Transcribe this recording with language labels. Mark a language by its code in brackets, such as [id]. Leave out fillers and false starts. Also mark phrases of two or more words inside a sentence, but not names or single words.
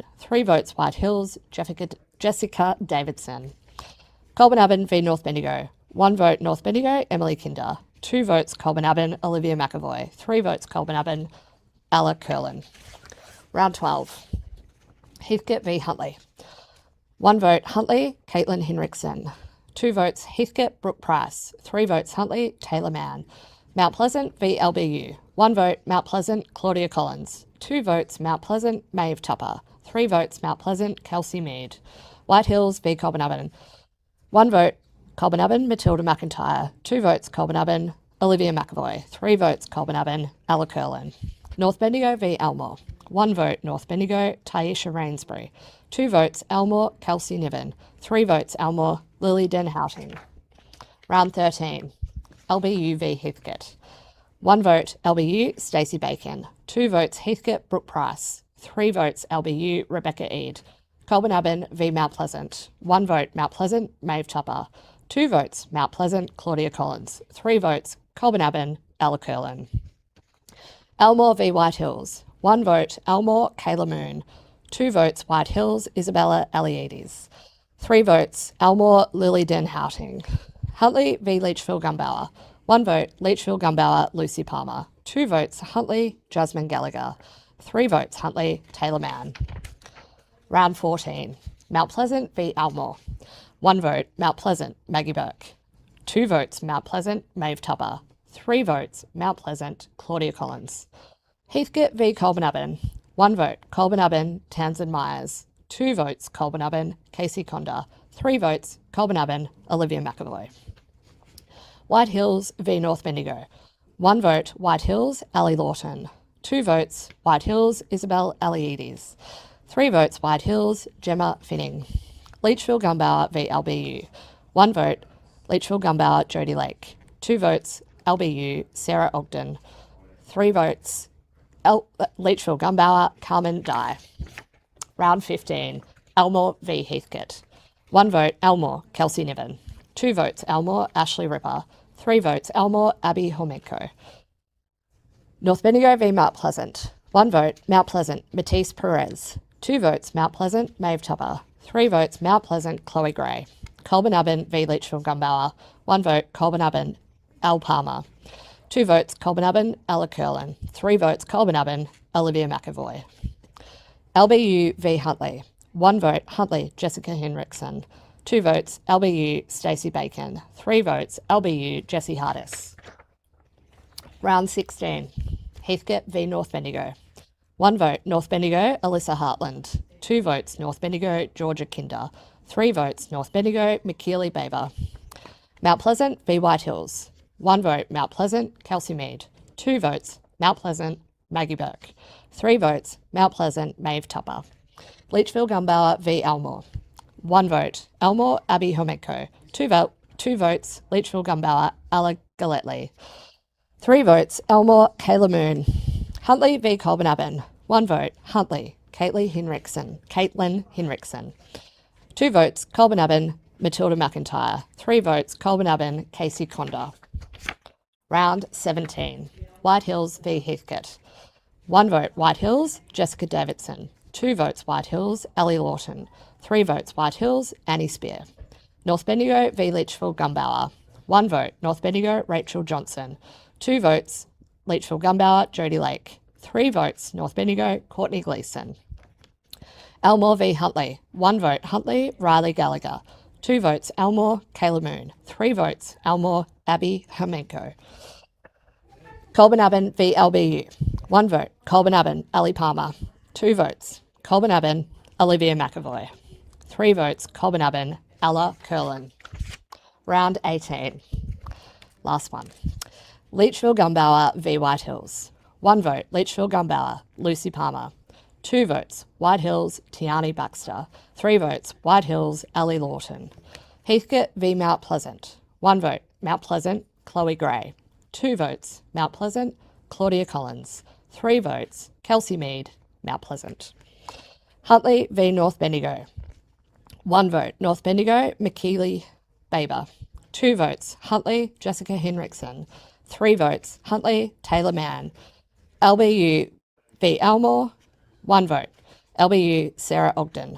[en] 3 votes White Hills, Jessica Davidson. Colbinabbin v North Bendigo. 1 vote North Bendigo, Emily Kinder. 2 votes Colbinabbin, Olivia McAvoy. 3 votes Colbinabbin, Ella Curlin. Round 12, Heathcote v Huntley. 1 vote Huntley, Caitlin Henriksen. 2 votes Heathcote, Brooke Price. 3 votes Huntley, Taylor Mann. Mount Pleasant v LBU. 1 vote Mount Pleasant, Claudia Collins. 2 votes Mount Pleasant, Maeve Tupper. 3 votes Mount Pleasant, Kelsey Mead. White Hills v Colbinabbin. 1 vote Colbinabbin, Matilda McIntyre. 2 votes Colbinabbin, Olivia McAvoy. 3 votes Colbinabbin, Ella Curlin. North Bendigo v Elmore. 1 vote North Bendigo, Taisha Rainsbury. 2 votes Elmore, Kelsey Niven. 3 votes Elmore, Lily Denhouting. Round 13, LBU v Heathcote. 1 vote LBU, Stacey Bacon. 2 votes Heathcote, Brooke Price. 3 votes LBU, Rebecca Eade. Colbinabbin v Mount Pleasant. 1 vote Mount Pleasant, Maeve Tupper. 2 votes Mount Pleasant, Claudia Collins. 3 votes Colbinabbin, Ella Curlin. Elmore v White Hills. 1 vote Elmore, Kayla Moon. 2 votes White Hills, Isabella Eliades. 3 votes Elmore, Lily Denhouting. Huntley v Leitchfield Gumbauer. 1 vote Leitchfield Gumbauer, Lucy Palmer. 2 votes Huntley, Jasmine Gallagher. 3 votes Huntley, Taylor Mann. Round 14, Mount Pleasant v Elmore. 1 vote, Mount Pleasant, Maggie Burke. 2 votes, Mount Pleasant, Maeve Tupper. 3 votes, Mount Pleasant, Claudia Collins. Heathcote v Colbinaben. 1 vote, Colbinaben, Townsend Myers. 2 votes, Colbinaben, Casey Conda. 3 votes, Colbinaben, Olivia McAvoy. White Hills v North Bendigo. 1 vote, White Hills, Ali Lawton. 2 votes, White Hills, Isabel Aliedes. 3 votes, White Hills, Gemma Finning. Leachville Gumbauer v LBU. 1 vote, Leachville Gumbauer, Jodie Lake. 2 votes, LBU, Sarah Ogden. 3 votes, Leachville Gumbauer, Carmen Dye. Round 15, Elmore v Heathcote. 1 vote, Elmore, Kelsey Niven. 2 votes, Elmore, Ashley Ripper. 3 votes, Elmore, Abby Hormenko. North Bendigo v Mount Pleasant. 1 vote, Mount Pleasant, Matisse Perez. 2 votes, Mount Pleasant, Maeve Tupper. 3 votes, Mount Pleasant, Chloe Gray. Colbinaben v Leachville Gumbauer. 1 vote, Colbinaben, Al Palmer. 2 votes, Colbinaben, Ella Curlin. 3 votes, Colbinaben, Olivia McAvoy. LBU v Huntley. 1 vote, Huntley, Jessica Henriksen. 2 votes, LBU, Stacey Bacon. 3 votes, LBU, Jessie Hardis. Round 16, Heathcote v North Bendigo. 1 vote, North Bendigo, Alyssa Hartland. 2 votes, North Bendigo, Georgia Kinder. 3 votes, North Bendigo, McKeely Baber. Mount Pleasant v White Hills. 1 vote, Mount Pleasant, Kelsey Mead. 2 votes, Mount Pleasant, Maggie Burke. 3 votes, Mount Pleasant, Maeve Tupper. Leachville Gumbauer v Elmore. 1 vote, Elmore, Abby Hormenko. 2 votes, Leachville Gumbauer, Ella Galetli. 3 votes, Elmore, Kayla Moon. Huntley v Colbinaben. 1 vote, Huntley, Caitlin Hinrichsen. 2 votes, Colbinaben, Matilda McIntyre. 3 votes, Colbinaben, Casey Conda. Round 17, White Hills v Heathcote. 1 vote, White Hills, Jessica Davidson. 2 votes, White Hills, Ellie Lawton. 3 votes, White Hills, Annie Spear. North Bendigo v Leachville Gumbauer. 1 vote, North Bendigo, Rachel Johnson. 2 votes, Leachville Gumbauer, Jodie Lake. 3 votes, North Bendigo, Courtney Gleeson. Elmore v Huntley. 1 vote, Huntley, Riley Gallagher. 2 votes, Elmore, Kayla Moon. 3 votes, Elmore, Abby Hermenko. Colbinaben v LBU. 1 vote, Colbinaben, Ali Palmer. 2 votes, Colbinaben, Olivia McAvoy. 3 votes, Colbinaben, Ella Curlin. Round 18. Last one. Leachville Gumbauer v White Hills. 1 vote, Leachville Gumbauer, Lucy Palmer. 2 votes, White Hills, Tiani Baxter. 3 votes, White Hills, Ellie Lawton. Heathcote v Mount Pleasant. 1 vote, Mount Pleasant, Chloe Gray. 2 votes, Mount Pleasant, Claudia Collins. 3 votes, Kelsey Mead, Mount Pleasant. Huntley v North Bendigo. 1 vote, North Bendigo, McKeely Baber. 2 votes, Huntley, Jessica Henriksen. 3 votes, Huntley, Taylor Mann. LBU v Elmore. 1 vote, LBU, Sarah Ogden.